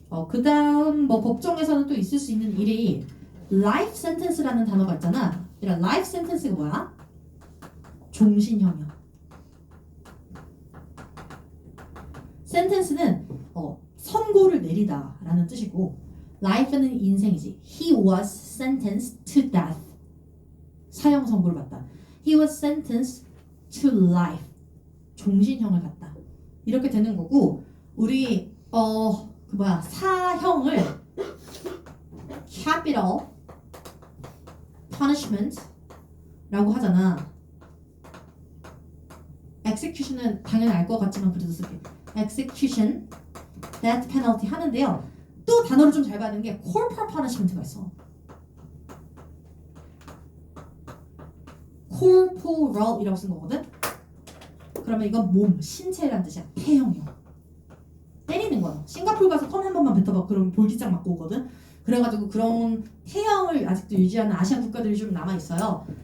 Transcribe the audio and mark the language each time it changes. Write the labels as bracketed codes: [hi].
[ko] 그 다음 뭐 법정에서는 또 있을 수 있는 일이 life sentence라는 단어가 있잖아. 이런 life sentence가 뭐야? 종신형이야. sentence는 선고를 내리다 라는 뜻이고 life는 인생이지. [en] He was sentenced to death. [ko] 사형 선고를 받다. [en] He was sentenced to life. [ko] 종신형을 받다. 이렇게 되는 거고 우리 사형을 capital punishment 라고 하잖아. execution은 당연히 알 것 같지만 그래도 쓸게. [en] execution, death penalty 하는데요. [ko] 또 단어를 좀 잘 봐야 되는 게 corporal punishment가 있어. corporal이라고 쓴 거거든. 그러면 이건 몸, 신체란 뜻이야. 폐형이요. 때리는 거야. 싱가포르 가서 껌 한 번만 뱉어봐. 그럼 볼기장 맞고 오거든. 그래가지고 그런 태형을 아직도 유지하는 아시아 국가들이 좀 남아있어요.